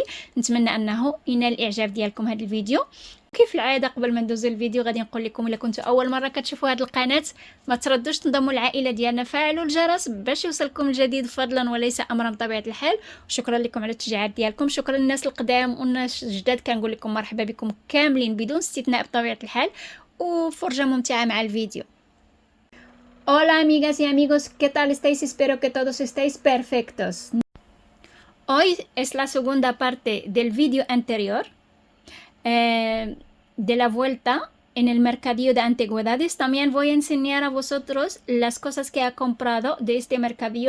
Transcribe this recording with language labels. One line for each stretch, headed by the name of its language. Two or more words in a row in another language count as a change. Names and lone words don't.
Arabic: نتمنى انه ينال الاعجاب ديالكم هذا الفيديو. كيف العاده قبل ما ندوز الفيديو غادي نقول لكم الا كنتوا اول مره كتشوفوا هذه القناه ما تردوش تنضموا للعائله ديالنا، فعلوا الجرس باش يوصلكم الجديد فضلا وليس امرا بطبيعه الحال. وشكرا لكم على التشجيعات ديالكم، شكرا للناس القدام والناس الجداد، كنقول لكم مرحبا بكم كاملين بدون استثناء بطبيعه الحال، وفرجه ممتعه مع الفيديو.
Spanish: Hola amigas y amigos, ¿qué tal estáis? Espero que todos estéis perfectos. Hoy es la segunda parte del vídeo anterior. De la vuelta en el mercadillo de antigüedades. También voy a enseñar a vosotros las cosas que he comprado de este mercadillo.